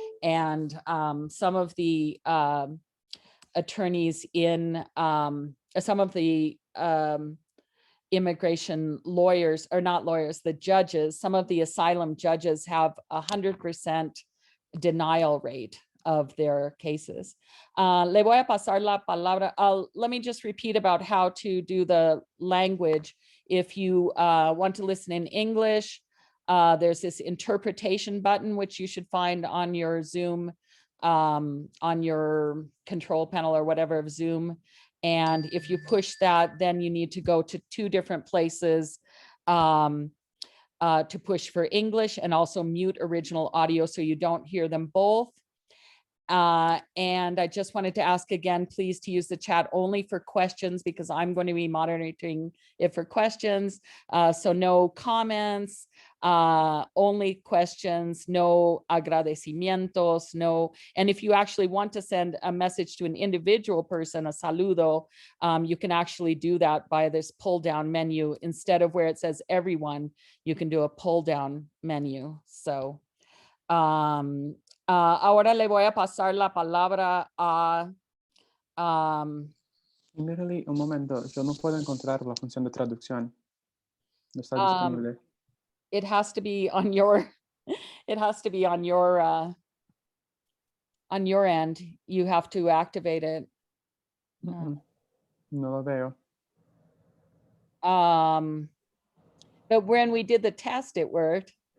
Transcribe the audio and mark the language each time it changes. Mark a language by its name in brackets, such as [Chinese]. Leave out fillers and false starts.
[English] And some of the attorneys in some of the immigration lawyers, or not lawyers, the judges, some of the asylum judges have 100% denial rate of their cases. [Spanish] Le voy a pasar la palabra. [English] Let me just repeat about how to do the language. If you want to listen in English, there's this interpretation button, which you should find on your Zoom, on your control panel or whatever of Zoom. And if you push that, then you need to go to 2 different places to push for English, and also mute original audio so you don't hear them both. And I just wanted to ask again, please, to use the chat only for questions, because I'm going to be monitoring it for questions. So no comments, only questions, no agradecimientos, no. And if you actually want to send a message to an individual person, a saludo, you can actually do that by this pull down menu. Instead of where it says everyone, you can do a pull down menu. So [Spanish] ahora le voy a pasar la palabra a... Literally, un momento, yo no puedo encontrar la función de traducción. No está disponible. [English] It has to be on your, it has to be on your end. You have to activate it. [Spanish] No lo veo. [English] But when we did the test, it worked.